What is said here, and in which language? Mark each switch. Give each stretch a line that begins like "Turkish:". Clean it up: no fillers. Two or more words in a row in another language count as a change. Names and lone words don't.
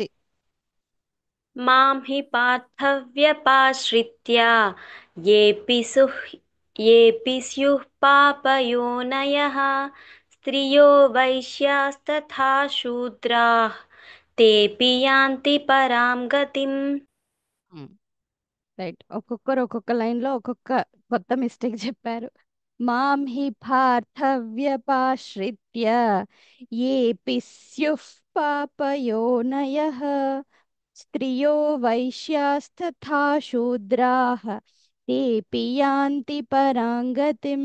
Sanskrit: मां हि पार्थव्यपाश्रित्य येऽपि स्युः पापयोनयः स्त्रियो वैश्यास्तथा शूद्राः तेऽपि यान्ति परां गतिम्।
Telugu: రైట్, ఒక్కొక్కరు ఒక్కొక్క లైన్ లో ఒక్కొక్క కొత్త మిస్టేక్ చెప్పారు.
Sanskrit: మాం హి పార్థవ్యపాశ్రిత్య ఏపి స్యుః పాపయోనయః స్త్రియో వైశ్యాస్తథా శూద్రాః తేపి యాంతి పరాంగతిం.